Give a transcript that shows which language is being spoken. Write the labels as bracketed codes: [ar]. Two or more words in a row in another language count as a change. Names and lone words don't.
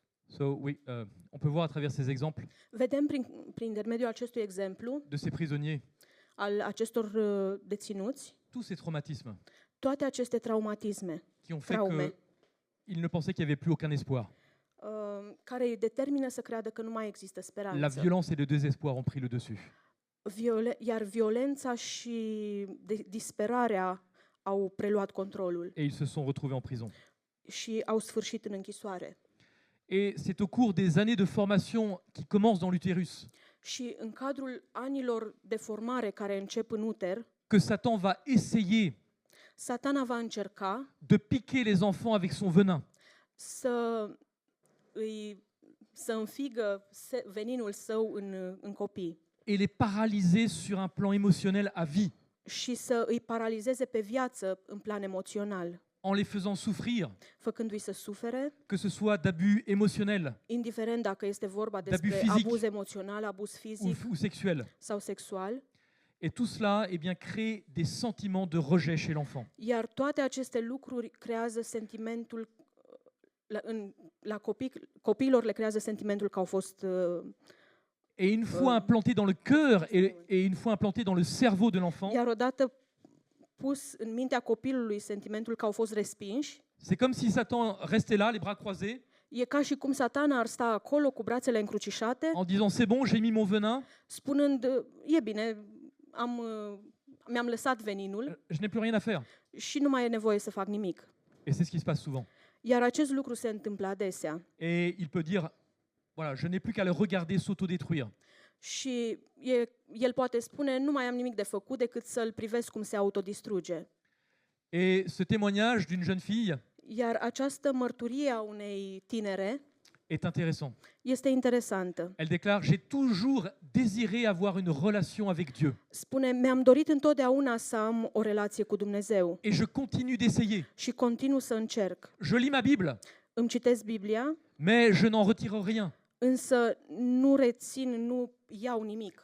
[fr] So on peut voir à travers ces exemples [ro] Vedem prin intermediul acestui exemplu [fr] de ces prisonniers [ro] al acestor deținuți [fr] tous ces traumatismes [ro] toate aceste traumatisme [fr] qui ont fait [ro] traume [fr] qu'ils ne pensaient qu'il n'y avait plus aucun espoir. [ro] care îi determină să creadă că nu mai există [fr] La [ro] speranță. [fr] violence et le désespoir ont pris le dessus. [ro] Iar violența și disperarea au preluat controlul [fr] Et ils se sont retrouvés en prison. [ro] și au sfârșit în închisoare. [fr] Et c'est au cours des années de formation qui commencent dans l'utérus [ro] Și în cadrul anilor de formare care încep în uter, [fr] que Satan va essayer [ro] Satana va încerca [fr] de piquer les enfants avec son venin. [ro] să înfigă veninul său în copii [fr] Et les paralyser sur un plan émotionnel à vie, [ro] și să îi paralizeze pe viață în plan emoțional, [fr] en les faisant souffrir, [ro] făcându-i să sufere, [fr] que ce soit d'abus émotionnels [ro] indiferent dacă este vorba despre fizic abuz emoțional, abuz fizic [fr] ou sexuels. [ro] sau sexual. [fr] Et tout cela crée des sentiments de rejet chez l'enfant. [ro] Iar toate aceste lucruri creează sentimentul copiilor le creează sentimentul că au fost [fr] Et une fois implanté dans le cœur et une fois implanté dans le cerveau de l'enfant, [ro] iar odată pus în mintea copilului sentimentul că au fost respinși, [fr] c'est comme si Satan restait là, les bras croisés, [ro] e ca și cum Satana ar sta acolo cu brațele încrucișate, [fr] en disant c'est bon, j'ai mis mon venin, [ro] spunând, e bine, mi-am lăsat veninul [fr] je n'ai plus rien à faire. [ro] și nu mai e nevoie să fac nimic. [fr] Et c'est ce qui se passe souvent. [ro] Iar acest lucru se întâmplă adesea. [fr] Et il peut dire, voilà, je n'ai plus qu'à le regarder s'autodétruire. [ro] Și el poate spune, nu mai am nimic de făcut decât să-l privesc cum se autodistruge. [fr] Et ce témoignage d'une jeune fille [ro] Iar această mărturie a unei tinere [fr] est intéressant. [ro] este interesantă. [fr] Elle déclare, j'ai toujours désiré avoir une relation avec Dieu. [ro] Spune, mi-am dorit întotdeauna să am o relație cu Dumnezeu [fr] Et je continue d'essayer. [ro] și continuu să încerc. [fr] Je lis ma Bible, [ro] Îmi citesc Biblia, [fr] mais je n'en retire rien. [ro] însă nu rețin, nu iau nimic.